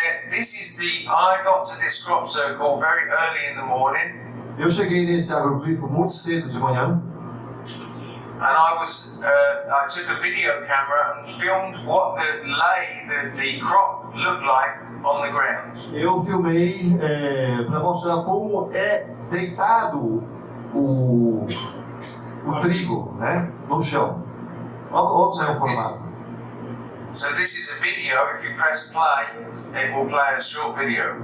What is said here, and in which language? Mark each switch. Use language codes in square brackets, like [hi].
[en] This is I got to this crop circle very early in the morning. [pt] Eu cheguei nesse agroglifo muito cedo de manhã. [en] And I took a video camera and filmed what the crop looked like on the ground. [pt] Eu filmei para mostrar como é deitado o trigo, né, no chão. Olha o formato. [en] So this is a video. If you press play, it will play a short video.